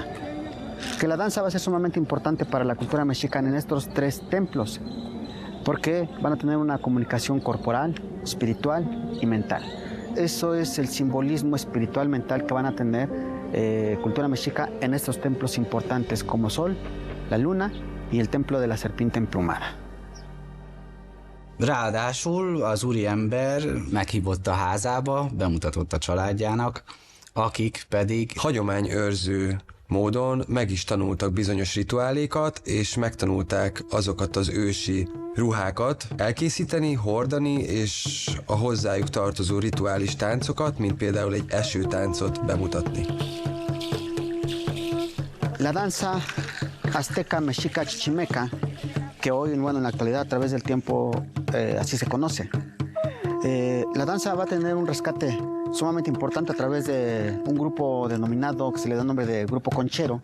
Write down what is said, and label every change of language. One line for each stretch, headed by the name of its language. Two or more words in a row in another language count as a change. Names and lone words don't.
Spanish: Que la danza va a ser sumamente importante para la cultura mexicana en estos 3 templos, porque van a tener una comunicación corporal, espiritual y mental. Eso es el simbolismo espiritual mental que van a tener cultura mexica en estos templos importantes como Sol, la Luna y el templo de la serpiente emplumada.
Hungarian: Ráadásul az úriember meghívott a házába, bemutatott a családjának, akik pedig hagyományőrző módon meg is tanultak bizonyos rituálékat, és megtanulták azokat az ősi ruhákat elkészíteni, hordani, és a hozzájuk tartozó rituális táncokat, mint például egy esőtáncot bemutatni.
Spanish: La danza azteca, mexica, chichimeca, que hoy, bueno, en la actualidad a través del tiempo así se conoce. La danza va a tener un rescate sumamente importante a través de un grupo denominado, que se le da nombre de Grupo Conchero.